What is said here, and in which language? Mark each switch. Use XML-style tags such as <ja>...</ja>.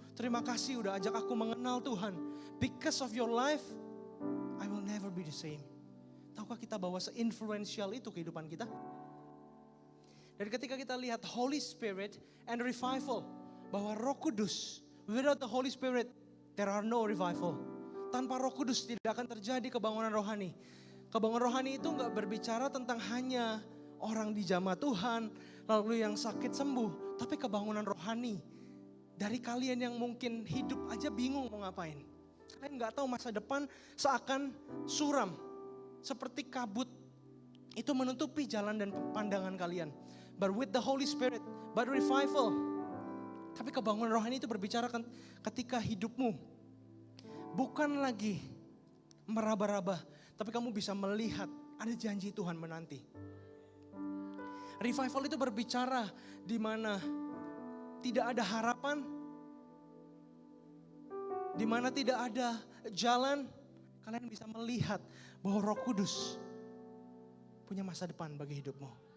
<id>Terima kasih udah ajak aku mengenal Tuhan.</id> <en>Because of your life, I will never be the same.</en> <id>Tahukah kita bahwa se-influential itu kehidupan kita? Dan ketika kita lihat</id> <en>Holy Spirit and revival,</en> <id>bahwa Roh Kudus,</id> <en>without the Holy Spirit, there are no revival.</en> <id>Tanpa Roh Kudus tidak akan terjadi kebangunan rohani. Kebangunan rohani itu gak berbicara tentang hanya orang di jamaah Tuhan, lalu yang sakit sembuh. Tapi kebangunan rohani dari kalian yang mungkin hidup aja bingung mau ngapain. Kalian gak tahu masa depan seakan suram. Seperti kabut itu menutupi jalan dan pandangan kalian.</id> <en>But with the Holy Spirit, but revival.</en> <id>Tapi kebangunan rohani itu berbicara ketika hidupmu bukan lagi meraba-raba, tapi kamu bisa melihat ada janji Tuhan menanti. Revival itu berbicara di mana tidak ada harapan, di mana tidak ada jalan, kalian bisa melihat bahwa Roh Kudus punya masa depan bagi hidupmu.</id>